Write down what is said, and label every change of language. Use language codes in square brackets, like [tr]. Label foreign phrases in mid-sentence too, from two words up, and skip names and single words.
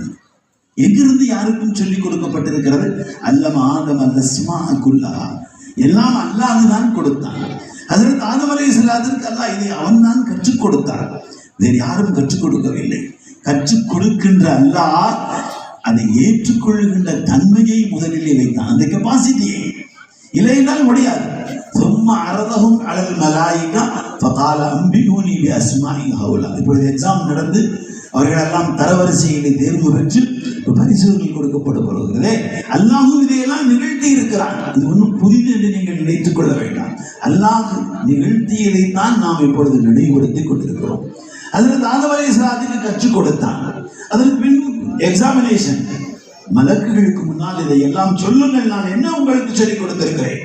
[ta] எங்கிருந்து யாருக்கும் சொல்லிக் கொடுக்கப்பட்டிருக்கிறது? [ar] علم آدم الأسماء كلها, [ta] எல்லாம் அல்லாஹ் தான் கொடுத்தான். ஹஜ்ரத் ஆதம் அலைஹிஸ்ஸலாத்திற்கு அல்லாஹ் இதை அவன் தான் கற்றுக் கொடுத்தான், வேறு யாரும் கற்றுக் கொடுக்கவில்லை. கற்றுக் கொடுக்கின்ற அல்லாஹ் அதை ஏற்றுக்கொள்கின்ற தன்மையை முதலிலே வைத்தான், அந்த கெப்பாசிட்டியை. இல்லைனால் முடியாது. [ar] ثم عرضهم على الملائكه فقال انبئوني باسماء هؤلاء. [ta] இப்பொழுது எக்ஸாம் நடந்து அவர்கள் எல்லாம் தரவரிசையிலே தேர்வு பெற்று பரிசோதனை கொடுக்கப்படுகிறதே. அல்லாஹ் இதையெல்லாம் நிகழ்த்தி இருக்கிறான். இது ஒன்றும் புதிது என்று நீங்கள் நினைத்துக் கொள்ள வேண்டாம். அல்லாஹ் நிகழ்த்தியதைத்தான் நாம் இப்பொழுது நினைவுபடுத்திக் கொண்டிருக்கிறோம். அதற்கு ஆதம் அலைஹிஸ்ஸலாத்துக்கு கற்றுக் கொடுத்தான். அதற்கு பின் எக்ஸாமினேஷன், மலக்குகளுக்கு முன்னால் இதையெல்லாம் சொல்லுங்கள், நான் என்ன உங்களுக்கு சொல்லிக் கொடுத்திருக்கிறேன்.